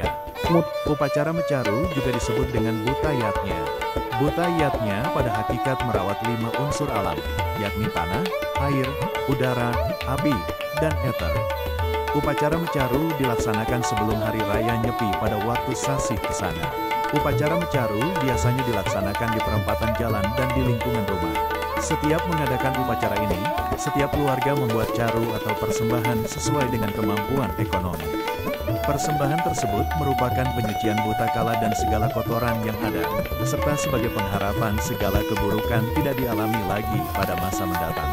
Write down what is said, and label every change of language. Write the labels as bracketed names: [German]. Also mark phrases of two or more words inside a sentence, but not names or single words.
[Indonesian] Upacara mecaru juga disebut dengan butayatnya. Butayatnya pada hakikat merawat 5 unsur alam, yakni tanah, air, udara, api, dan ether. Upacara mecaru dilaksanakan sebelum hari raya Nyepi pada waktu Sasih Kesana. Upacara mecaru biasanya dilaksanakan di perempatan jalan dan di lingkungan rumah. Setiap mengadakan upacara ini, setiap keluarga membuat caru atau persembahan sesuai dengan kemampuan ekonomi. Persembahan tersebut merupakan penyucian buta kala dan segala kotoran yang ada, serta sebagai pengharapan segala keburukan tidak dialami lagi pada masa mendatang.